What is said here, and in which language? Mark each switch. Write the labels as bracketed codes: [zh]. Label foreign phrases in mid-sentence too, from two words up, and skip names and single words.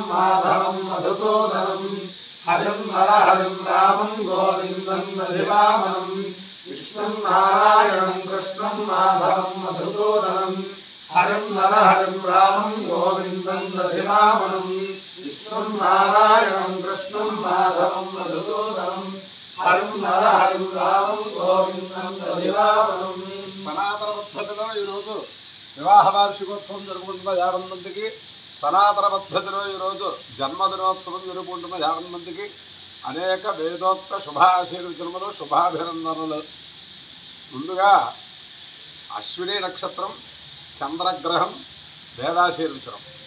[sa] माधवं मधुसूदनं हरिं नरहरिं रामं गोविंदं दधिवामनं विष्णु नारायणं कृष्णं माधवं मधुसूदनं हरिं नरहरिं रामं गोविंदं दधिवामनं विष्णु नारायणं कृष्णं माधवं मधुसूदनं हरिं नरहरिं रामं गोविंदं दधिवामनं [te] సనాతన పద్ధతిలో ఈరోజు వివాహ వార్షికోత్సవం జరుపుకుంటున్న 50 మందికి సనాతన పద్ధతిలో ఈరోజు జన్మదినోత్సవం జరుపుకుంటున్న 50 మందికి అనేక వేదోక్త శుభాశీర్వచనములు శుభాభినందనలు. ముందుగా అశ్విని నక్షత్రం చంద్రగ్రహం వేదాశీర్వచనం.